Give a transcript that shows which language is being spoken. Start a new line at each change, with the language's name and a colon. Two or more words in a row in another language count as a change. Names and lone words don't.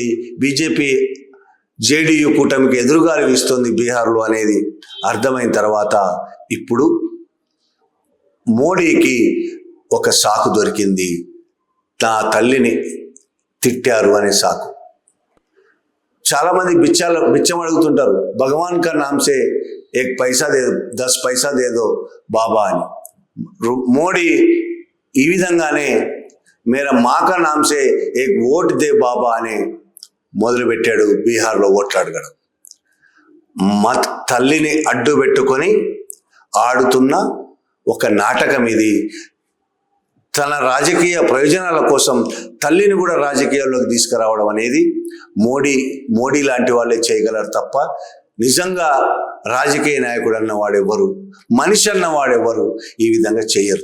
Telugu: బీజేపీ జేడీయూ కూటమికి ఎదురుగాలి వీస్తోంది బీహార్లో అనేది అర్థమైన తర్వాత ఇప్పుడు మోడీకి ఒక సాకు దొరికింది. నా తల్లిని తిట్టారు అనే సాకు. చాలామంది బిచ్చం అడుగుతుంటారు,
Hindi: भगवान का नाम से 1 पैसा दे 10 पैसा दे दो బాబా అని.
Telugu: మోడీ ఈ విధంగానే
Hindi: मेरा माका नाम से 1 वोट दे बाबा
Telugu: అని మొదలుపెట్టాడు బీహార్లో ఓట్లు అడగడం. మా తల్లిని అడ్డు పెట్టుకొని ఆడుతున్న ఒక నాటకం ఇది. తన రాజకీయ ప్రయోజనాల కోసం తల్లిని కూడా రాజకీయాల్లోకి తీసుకురావడం అనేది మోడీ లాంటి వాళ్ళే చేయగలరు తప్ప నిజంగా రాజకీయ నాయకుడు అన్నవాడెవరు, మనిషి అన్నవాడెవరు ఈ విధంగా చెయ్యరు.